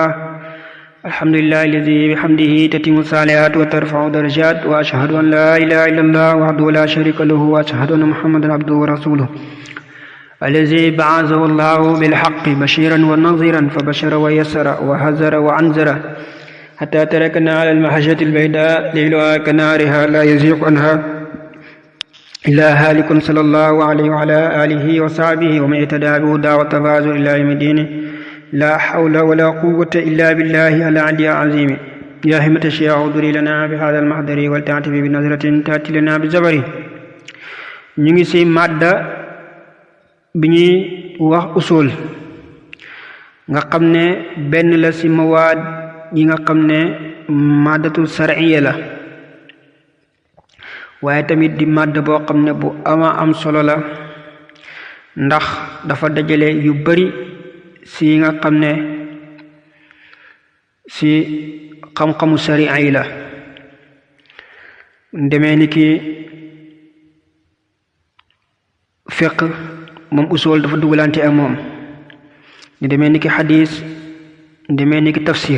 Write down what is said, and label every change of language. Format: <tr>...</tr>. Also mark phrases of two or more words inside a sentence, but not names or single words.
<ar>الحمد لله الذي بحمده تتم الصالحات وترفع درجات، وأشهد أن لا إله إلا الله وحده لا شريك له، وأشهد أن محمدا عبده ورسوله الذي بعثه الله بالحق بشيرا ونظيرا فبشر ويسر وحذر وأنذر حتى تركنا على المحجة البيضاء ليلها كنهارها لا يزيغ عنها إلا هالك، صلى الله عليه وعلى آله وصحبه ومن اهتدى بهداه وتفاز إلى يوم الدين. لا حول ولا قوة إلا بالله العلي العظيم. يا همة الشيخ اعذري لنا بهذا المحضر ولتعطف بنظرة تأتي لنا بالزبر.</ar> <wo>ñu ngi ci madda bi ñuy wax usul nga xam ne benn la ci mawaad yi nga xam ne</wo> <ar>مادة شرعية</ar> <wo>la, waaye tamit di madd boo xam ne bu ama am solo la, ndax dafa dajale yu bari ci nga xam ne ci xam-xamu sariya yi la, demee ni ki fiqh moom usul dafa dugalante ak moom, ñu demee ni ki xadiis, demee ni ki tafsir.</wo>